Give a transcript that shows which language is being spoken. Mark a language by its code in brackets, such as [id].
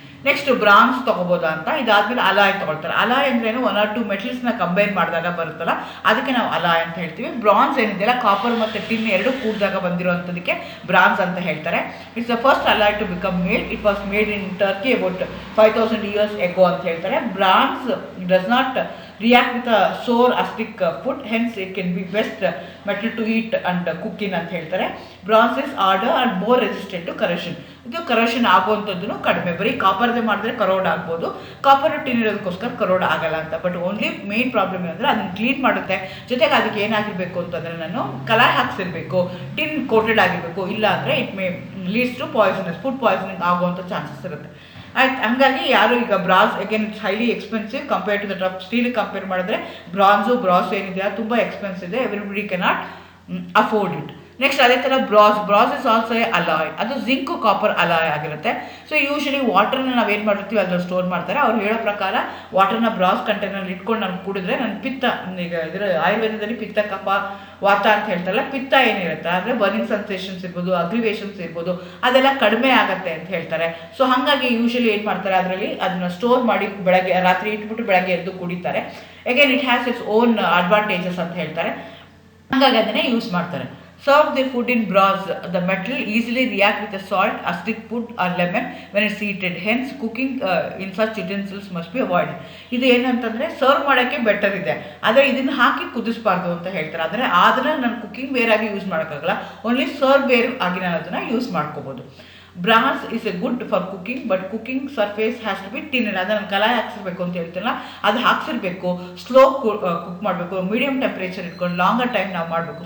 [kn] Next bronze ತೊಗೋಬೋದಾ ಅಂತ. ಇದಾದಮೇಲೆ alloy ತೊಗೊಳ್ತಾರೆ. ಅಲಾಯ್ ಅಂದ್ರೇನು, 1 or 2 ಮೆಟಲ್ಸ್ನ ಕಂಬೈನ್ ಮಾಡಿದಾಗ ಬರುತ್ತಲ್ಲ ಅದಕ್ಕೆ ನಾವು ಅಲಾಯ್ ಅಂತ ಹೇಳ್ತೀವಿ. ಬ್ರಾನ್ಸ್ ಏನಿದೆಯಲ್ಲ, ಕಾಪರ್ ಮತ್ತು ಟಿನ್ ಎರಡು ಕೂಡಿದಾಗ ಬಂದಿರೋವಂಥದಕ್ಕೆ ಬ್ರಾನ್ಸ್ ಅಂತ ಹೇಳ್ತಾರೆ. [en] It's the first alloy to become made. It was made in Turkey about 5000 years ago [kn] ಅಂತ ಹೇಳ್ತಾರೆ. [en] bronze does not react with a sour acidic food, hence it can be best metal to eat and cook in [kn] ಅಂತ ಹೇಳ್ತಾರೆ. [en] Bronze is harder and more resistant to corrosion. [kn] ಇದು corrosion ಆಗುವಂಥದ್ದು ಕಡಿಮೆ. ಬರೀ ಕಾಪರ್ದೇ ಮಾಡಿದ್ರೆ ಕರೋಡ್ ಆಗ್ಬೋದು, ಕಾಪರ್ ಟಿನ್ ಇರೋದಕ್ಕೋಸ್ಕರ ಕರೋಡ್ ಆಗಲ್ಲ ಅಂತ. [en] but only main problem [kn] ಏನಂದರೆ ಅದನ್ನು ಕ್ಲೀನ್ ಮಾಡುತ್ತೆ. ಜೊತೆಗೆ ಅದಕ್ಕೆ ಏನಾಗಿರಬೇಕು ಅಂತಂದರೆ ನಾನು ಕಲಾಯಿ ಹಾಕ್ಸಿರ್ಬೇಕು, ಟಿನ್ ಕೋಟೆಡ್ ಆಗಿರಬೇಕು. ಇಲ್ಲ ಅಂದರೆ [en] it may leads to poisonous, [kn] food poisoning ಆಗುವಂಥ ಚಾನ್ಸಸ್ ಇರುತ್ತೆ. ಆಯ್ತು. ಹಂಗಾಗಿ ಯಾರು ಈಗ [en] brass again it's highly expensive compare to the tough steel compare ಮಾಡಿದ್ರೆ brass [kn] ಏನಿದೆ ಅದು ತುಂಬ [en] Expensive ಇದೆ, everybody cannot afford it. Next [kn] ಅದೇ ಥರ [en] brass is also a alloy, [kn] ಅದು ಜಿಂಕು ಕಾಪರ್ ಅಲಾಯ್ ಆಗಿರುತ್ತೆ. ಸೊ ಯೂಶಲಿ ವಾಟರ್ನ ನಾವೇನು ಮಾಡಿರ್ತೀವಿ ಅದ್ರಲ್ಲಿ ಸ್ಟೋರ್ ಮಾಡ್ತಾರೆ. ಅವ್ರು ಹೇಳೋ ಪ್ರಕಾರ ವಾಟರ್ನ ಬ್ರಾಸ್ ಕಂಟೈನರ್ಲಿ ಇಟ್ಕೊಂಡು ನಾನು ಕುಡಿದ್ರೆ ನನ್ನ ಪಿತ್ತ, ಈಗ ಇದರ ಆಯುರ್ವೇದದಲ್ಲಿ ಪಿತ್ತ ಕಫ ವಾತ ಅಂತ ಹೇಳ್ತಾರಲ್ಲ, ಪಿತ್ತ ಏನಿರುತ್ತೆ ಆದರೆ ಬರ್ನಿಂಗ್ ಸೆನ್ಸೇಷನ್ಸ್ ಇರ್ಬೋದು, ಅಗ್ರಿವೇಷನ್ಸ್ ಇರ್ಬೋದು, ಅದೆಲ್ಲ ಕಡಿಮೆ ಆಗುತ್ತೆ ಅಂತ ಹೇಳ್ತಾರೆ. ಸೊ ಹಾಗಾಗಿ ಯೂಶಲಿ ಏನು ಮಾಡ್ತಾರೆ ಅದರಲ್ಲಿ ಅದನ್ನ ಸ್ಟೋರ್ ಮಾಡಿ ಬೆಳಗ್ಗೆ ರಾತ್ರಿ ಇಟ್ಬಿಟ್ಟು ಬೆಳಗ್ಗೆ ಎದ್ದು ಕುಡಿತಾರೆ. [en] again it has it's own advantages [kn] ಅಂತ ಹೇಳ್ತಾರೆ. ಹಾಗಾಗಿ ಅದನ್ನೇ ಯೂಸ್ ಮಾಡ್ತಾರೆ. [en] Serve the food in brass. The metal easily react with the salt, acidic food or lemon when it's heated. Hence, cooking in such utensils must be avoided. [kn] ಇದು ಏನಂತಂದರೆ serve ಮಾಡೋಕ್ಕೆ better ಇದೆ, ಆದರೆ ಇದನ್ನು ಹಾಕಿ ಕುದಿಸ್ಬಾರ್ದು ಅಂತ ಹೇಳ್ತಾರೆ. ಆದರೆ ಅದನ್ನು ನಾನು ಕುಕ್ಕಿಂಗ್ ವೇರ್ ಆಗಿ ಯೂಸ್ ಮಾಡೋಕ್ಕಾಗಲ್ಲ, ಓನ್ಲಿ ಸರ್ವ್ ವೇರ್ ಆಗಿ ನಾನು ಅದನ್ನು ಯೂಸ್ ಮಾಡ್ಕೋಬೋದು. [en] Brass is a good for cooking, but cooking surface has to be tinned. [kn] ಅದನ್ನು ಕಲಾಯಿ ಹಾಕ್ಸಿರ್ಬೇಕು ಅಂತ ಹೇಳ್ತೀನಲ್ಲ, ಅದು ಹಾಕ್ಸಿರ್ಬೇಕು, ಸ್ಲೋ ಕುಕ್ ಮಾಡಬೇಕು, ಮೀಡಿಯಂ ಟೆಂಪ್ರೇಚರ್ ಇಟ್ಕೊಂಡು ಲಾಂಗರ್ ಟೈಮ್ ನಾವು ಮಾಡಬೇಕು.